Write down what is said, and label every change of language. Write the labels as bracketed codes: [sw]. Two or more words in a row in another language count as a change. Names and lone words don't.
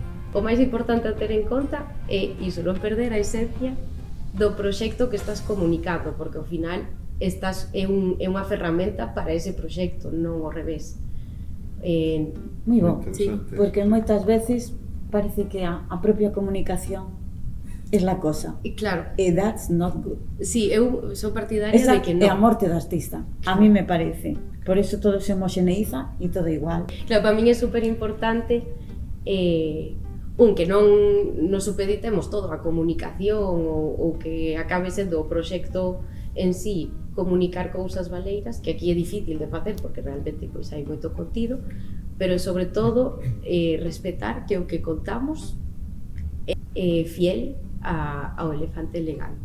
[gl] O máis importante a ter en conta é iso, non perder a esencia do proxecto que estás comunicando, porque ao final é unha ferramenta para ese proxecto, non ao revés. Moi bom, sí, porque moitas veces parece que a propia comunicación é [es] la cosa. [gl] E claro. [en] E that's not good. [gl] Sí, eu sou partidaria de que non. É a morte do artista, a mí me parece. Por eso todo se homoxeneiza e todo igual. Claro, para min é super importante que non nos supeditemos todo a comunicación ou que acabe sendo o proxecto en sí comunicar cousas valeiras, que aquí é difícil de facer porque realmente pois hai moito contido, pero sobre todo respetar que o que contamos é fiel ao elefante elegante.